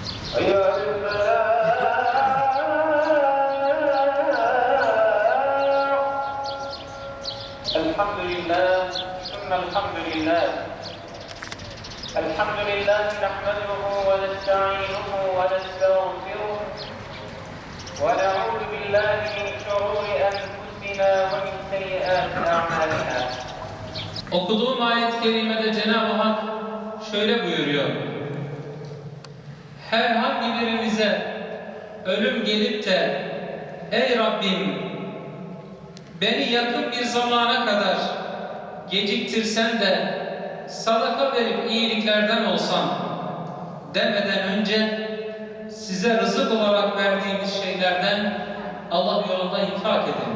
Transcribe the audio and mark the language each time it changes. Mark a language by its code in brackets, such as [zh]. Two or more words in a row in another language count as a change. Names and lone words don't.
[ar] أيها الفلاح الحمد لله ثم الحمد لله الحمد لله نحمده ونستعينه ونستغفره ونعوذ بالله من شرور أنفسنا ومن سيئات أعمالنا. [tr] Okuduğum ayet-i kerimede Cenab-ı Hak şöyle buyuruyor. Herhangi birimize ölüm gelip de ey Rabbim beni yakın bir zamana kadar geciktirsen de sadaka verip iyiliklerden olsam demeden önce size rızık olarak verdiğimiz şeylerden Allah yolunda infak edin.